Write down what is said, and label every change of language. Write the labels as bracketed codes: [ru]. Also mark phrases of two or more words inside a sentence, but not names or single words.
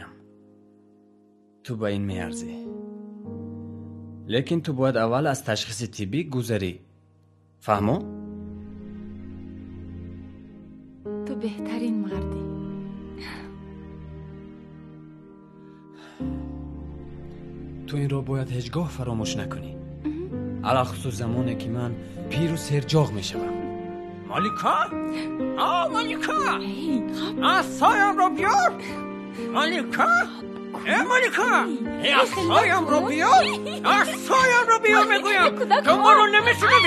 [fa] تو به این میارزی، لیکن تو باید اول از تشخیص طبی گذری. فهمو؟ تو بهترین مردی. تو این را باید هیچگاه فراموش نکنی. [tg] алахусус замоне ки ман пиру серҷоғ мешавам. малика? малика! асоямро биёр! малика! малика! асоямро биёр! асоямро биёр мегӯям! шуморо намешунавӣ?